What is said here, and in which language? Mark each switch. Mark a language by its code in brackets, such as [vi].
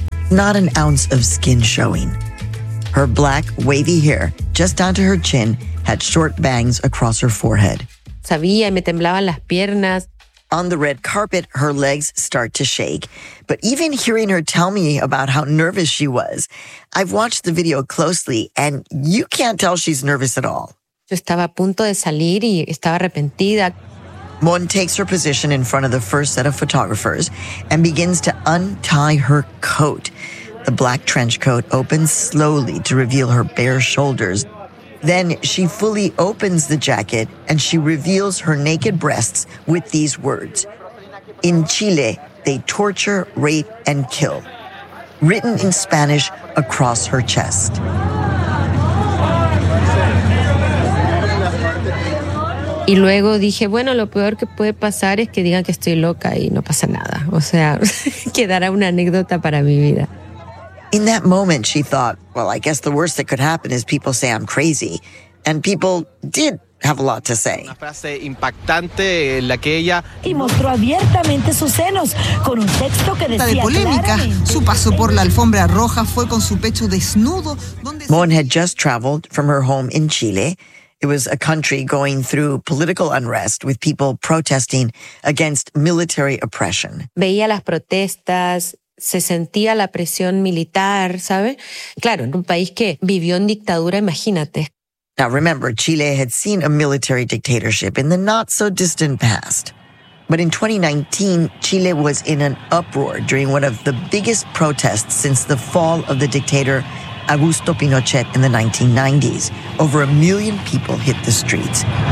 [en] Not an ounce of skin showing. Her black, wavy hair, just down to her chin, had short bangs across her forehead. [es] Sabía, me temblaban las piernas. [en] On the red carpet, her legs start to shake. But even hearing her tell me about how nervous she was, I've watched the video closely, and you can't tell she's nervous at all. [es] Yo estaba a punto de salir y estaba arrepentida. [en] Mon takes her position in front of the first set of photographers and begins to untie her coat. The black trench coat opens slowly to reveal her bare shoulders. Then she fully opens the jacket and she reveals her naked breasts with these words. In Chile, they torture, rape, and kill. Written in Spanish across her chest. [es] Y luego dije, bueno, lo peor que puede pasar es que digan que estoy loca y no pasa nada. O sea, quedará una anécdota para mi vida. [en] In that moment, she thought, well, I guess the worst that could happen is people say I'm crazy. And people did have a lot to say. [es] Una frase impactante en la que ella... Y mostró abiertamente sus senos con un texto que decía... De polémica, su paso por la alfombra roja fue con su pecho desnudo... Donde... [en] Mon had just traveled from her home in Chile... It was a country going through political unrest with people protesting against military oppression. [es] Veía las protestas, se sentía la presión militar, ¿sabe? Claro, en un país que vivió en dictadura, imagínate. [en] Now remember, Chile had seen a military dictatorship in the not so distant past. But in 2019, Chile was in an uproar during one of the biggest protests since the fall of the dictator Augusto Pinochet in the 1990s. Over a million people hit the streets.